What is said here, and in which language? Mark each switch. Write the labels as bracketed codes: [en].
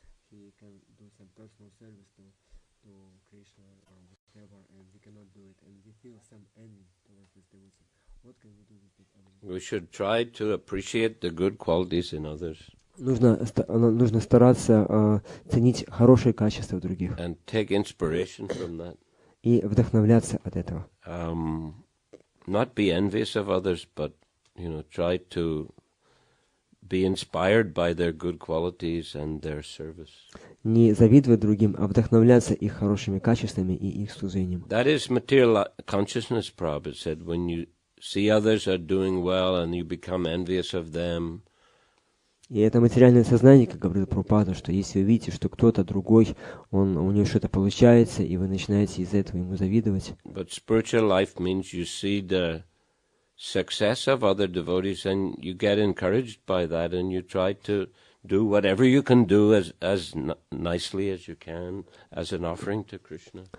[en] He can do some personal service to Krishna or whatever, and we cannot do it, and we feel some envy towards this devotee. What can we do with this envy? We should try to appreciate the good qualities in others. [ru] Нужно стараться ценить хорошие качества в других. [en] And take inspiration from that. [ru] И вдохновляться от этого. [en] Not be envious of others, but, you know, try to be inspired by their good qualities and their service. [ru] Не завидовать другим, а вдохновляться их хорошими качествами и их служением. [en] That is material consciousness, Prabhupada said. When you see others are doing well and you become envious of them. [ru] И это материальное сознание, как говорил Прабхупада, что если вы видите, что кто-то другой, у него что-то получается, и вы начинаете из-за этого ему завидовать. [en] But spiritual life means you see the success of other devotees and you get encouraged by that and you try to do whatever you can do as nicely as you can as an offering to Krishna.